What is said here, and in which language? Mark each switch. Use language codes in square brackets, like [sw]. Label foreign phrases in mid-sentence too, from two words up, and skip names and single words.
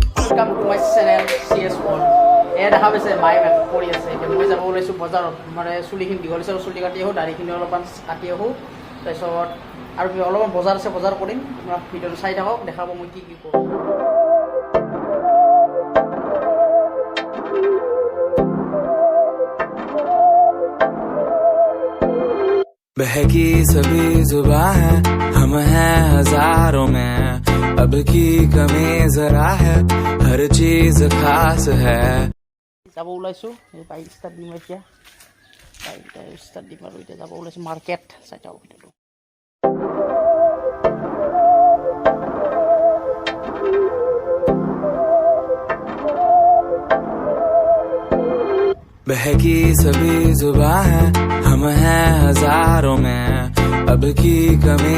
[en] Welcome to my channel CS1. [as] এয়া দেখা পাইছে মায়ে মেকআপ কৰি আছে এতিয়া মই যাব ওলাইছোঁ বজাৰত মানে চুলিখিনি দীঘল আছে চুলি কাটি আহোঁ দাঢ়িখিনি অলপমান কাটি আহোঁ তাৰপিছত আৰু অলপমান বজাৰ আছে বজাৰ কৰিম আপোনাক ভিডিঅ'টো চাই থাকক দেখাব মই কি কি কৰোঁ [hi] बहकी सभी जुबां है हम हैं हजारों में अब की कमी जरा है हर चीज खास है [as] যাব ওলাইছোঁ এই [en] bike start [as] দিম এতিয়া [en] bike start [as] দিম আৰু এতিয়া যাব ওলাইছোঁ মাৰ্কেট চাই থাকক ভিডিঅ'টো [hi] बहकी सभी जुबां है हम हैं हजारों में अब की कमी